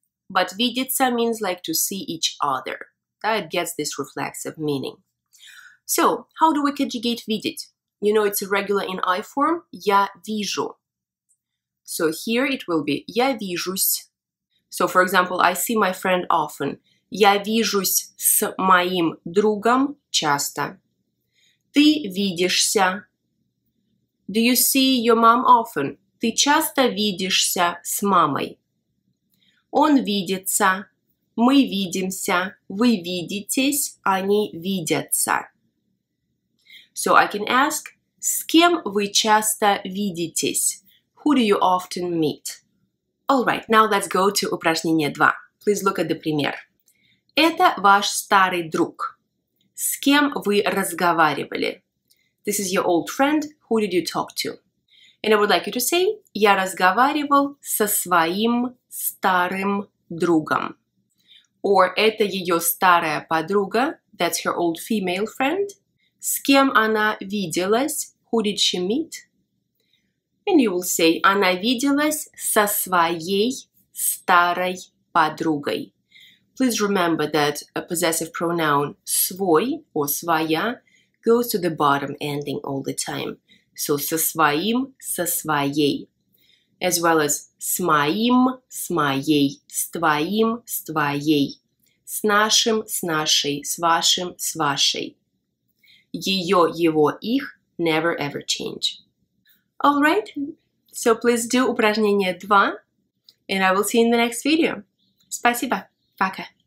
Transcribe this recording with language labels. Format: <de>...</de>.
<en>but видеться means like to see each other. It gets this reflexive meaning. So, how do we conjugate видеть? You know it's irregular in I form.</en> <ru>Я вижу.</ru> <en>So here it will be</en> <ru>я вижусь.</ru> <en>So, for example, I see my friend often.</en> <ru>Я вижусь с моим другом часто. Ты видишься.</ru> <en>Do you see your mom often?</en> <ru>Ты часто видишься с мамой. Он видится. Мы видимся. Вы видитесь. Они видятся.</ru> <en>So I can ask,</en> <ru>с кем вы часто видитесь?</ru> <en>Who do you often meet? Alright, now let's go to упражнение 2. Please look at the пример.</en> <ru>Это ваш старый друг. С кем вы разговаривали?</ru> <en>This is your old friend. Who did you talk to? And I would like you to say,</en> <ru>я разговаривал со своим старым другом. Or это ее старая подруга.</ru> <en>That's her old female friend.</en> <ru>С кем она виделась?</ru> <en>Who did she meet? And you will say,</en> <ru>она виделась со своей старой подругой.</ru> <en>Please remember that a possessive pronoun свой or своя goes to the bottom ending all the time.</en> <ru>So со своим, со своей.</ru> <en>As well as</en> <ru>с моим, с моей, с твоим, с твоей. С нашим, с нашей, с вашим, с вашей. Ее, его, их</ru> <en>never ever change. Alright, so please do упражнение 2, and I will see you in the next video.</en> <ru>Спасибо, пока.</ru>